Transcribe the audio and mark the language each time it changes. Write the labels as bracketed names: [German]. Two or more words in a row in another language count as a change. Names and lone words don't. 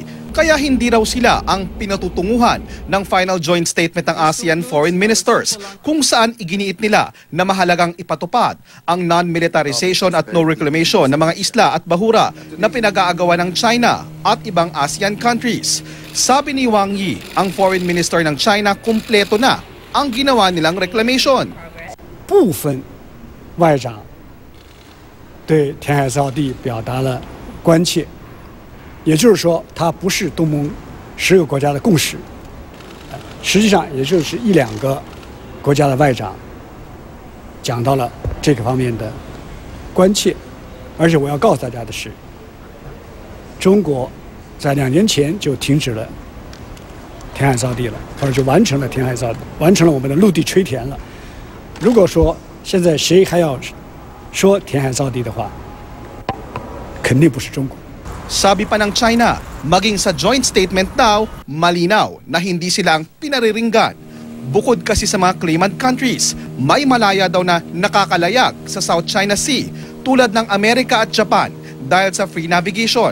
[Filipino] Kaya hindi raw sila ang pinatutunguhan ng [English] final joint statement [Filipino] ng [English] ASEAN foreign ministers [Filipino] kung saan iginiit nila na mahalagang ipatupad ang [English] non-militarization at no reclamation [Filipino] ng mga isla at bahura na pinag-aagawa ng China at ibang [English] ASEAN countries. [Filipino] Sabi ni Wang Yi, ang [English] foreign minister [Filipino] ng China, kumpleto na ang ginawa nilang reclamation. [Chinese] 部分外长对填海造地表达了关切。也就是说，它不是东盟10个国家的共识，实际上也就是1、2个国家的外长讲到了这个方面的关切，而且我要告诉大家的是，中国在2年前就停止了填海造地了，或者就完成了填海造地，完成了我们的陆地吹填了。如果说现在谁还要说填海造地的话，肯定不是中国。 [Filipino] Sabi pa ng China, maging sa [English] joint statement [Filipino] daw, malinaw na hindi sila ang pinariringgan. Bukod kasi sa mga [English] claimant countries, [Filipino] may malaya daw na nakakalayag sa South China Sea tulad ng Amerika at Japan dahil sa [English] free navigation.